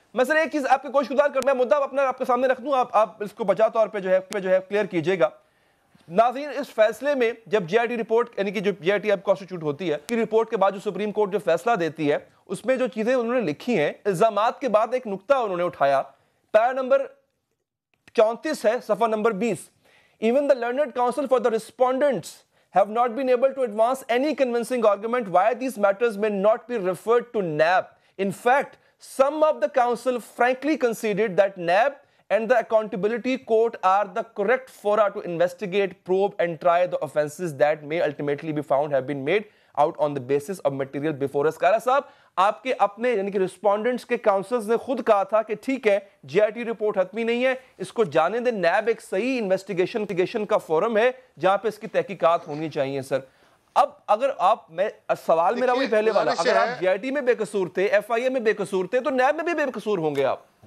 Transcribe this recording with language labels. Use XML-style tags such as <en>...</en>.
<ur>میں سر ایک چیز آپ کے گوش گزار کر, میں مدعا اپنا آپ کے سامنے رکھ دوں, آپ اس کو بجا طور پہ جو ہے کلیئر کیجئے گا. ناظرین, اس فیصلے میں جب جے آئی ٹی رپورٹ, یعنی کہ جو جے آئی ٹی اب کانسٹیٹیوٹ ہوتی ہے, کی رپورٹ کے بعد جو سپریم کورٹ جو فیصلہ دیتی ہے, اس میں جو چیزیں انہوں نے لکھی ہیں, الزامات کے بعد ایک نقطہ انہوں نے اٹھایا, پیرا نمبر 34 ہے, صفحہ number 20.</ur> <en>Even the learned counsel for the respondents have not been able to advance any convincing argument why these matters may not be referred to NAB. In fact, some of the counsel frankly conceded that NAB and the accountability court are the correct fora to investigate, probe and try the offenses that may ultimately be found have been made out on the basis of material before us.</en> <ur>کارا صاحب, آپ کے اپنے یعنی کہ respondents کے councils نے خود کہا تھا کہ ٹھیک ہے جے آئی ٹی رپورٹ حتمی نہیں ہے, اس کو جانے دیں, نیب ایک صحیح انویسٹیگیشن کا فورم ہے جہاں پہ اس کی تحقیقات ہونی چاہیے. سر اب اگر آپ, میں سوال میرا وہی پہلے والا, اگر آپ جے آئی ٹی میں بے قصور تھے, ایف آئی اے میں بے قصور تھے, تو نیب میں بھی بے قصور ہوں گے آپ.</ur>